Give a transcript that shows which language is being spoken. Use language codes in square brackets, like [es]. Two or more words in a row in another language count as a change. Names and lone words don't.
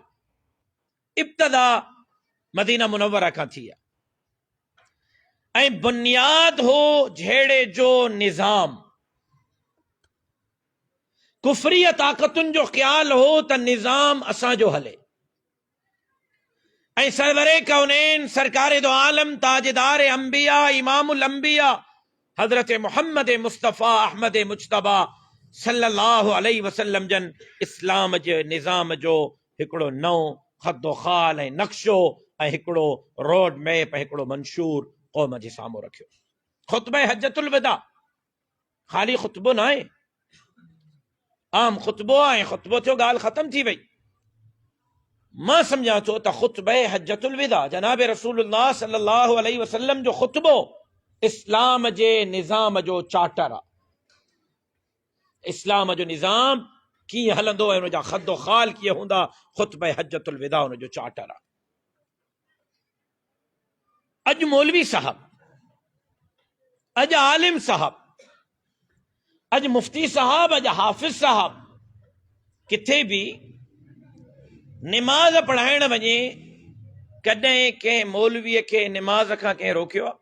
[sd] इब्तदा मदीना मुनव्वरा खां थी आहे ऐं बुनियाद हो झेड़े जो निज़ाम। कुफरीय ताक़तुनि जो ख्याल हो त निज़ाम असांजो हले ऐं सरवरे कौनैन सरकारे दो आलम ताजदार अंबिया इमामुल अंबिया हजरत मोहम्मद मुस्तफ़ा अहमद मुजतबा [ar] صلى الله عليه وسلم [sd] जन इस्लाम जे निज़ाम जो हिकिड़ो नओं ख़तो ख़ाल ऐं नक्शो ऐं हिकिड़ो रोड मैप ऐं हिकिड़ो मंशूर क़ौम जे साम्हूं रखियो। ख़ुतबे हज्जतुल विदा ख़ाली ख़ुतबो न आहे, आम ख़ुतबो आहे, ख़ुतबो थियो ॻाल्हि ख़तम थी वई। मां सम्झां थो त ख़ुतबे हज्जतुल विदा जनाब रसूलुल्लाह [ar] صلى الله عليه وسلم [sd] जो ख़ुतबो इस्लाम जे निज़ाम जो चार्टर आहे। इस्लाम जो निज़ाम कीअं हलंदो ऐं हुनजा ख़तो ख़ाल कीअं हूंदा, ख़ुतबे हज्जतुल विदा हुनजो चार्टर आहे। अॼु मौलवी साहब, अॼु आलिम साहब, अॼु मुफ्ती साहब, अॼु हाफ़िज़ साहब किथे बि निमाज़ पढ़ाइण वञे, कॾहिं कंहिं मौलवीअ खे निमाज़ खां कंहिं रोकियो आहे?